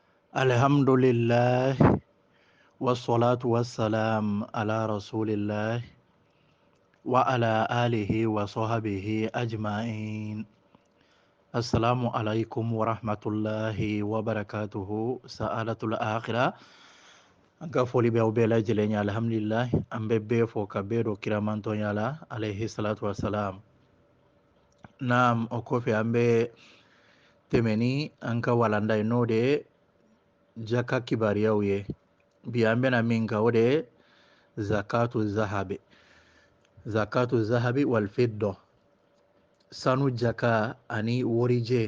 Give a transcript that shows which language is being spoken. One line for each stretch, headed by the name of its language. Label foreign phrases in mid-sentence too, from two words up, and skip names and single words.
Arabic: الحمد لله والصلاة والسلام على رسول الله وعلى آله وصحبه أجمعين. السلام عليكم ورحمة الله وبركاته. سعادة الآخرة.
Bambara: An ka foli bɛ aw bɛɛ lajɛlen ye alhamdulillah. An bɛ bɛɛ fɔ ka bɛɛ don kiramantɔnya la
Arabic: عليه الصلاة والسلام.
Bambara: Naam, o kɔfɛ an bɛ tɛmɛ ni an ka walanda ye n'o de ye jaka kibariyaw ye. Bi an bɛna min kan o de ye
Arabic: زكاة الذهب والفضة,
Bambara: sanu jaka ani worije.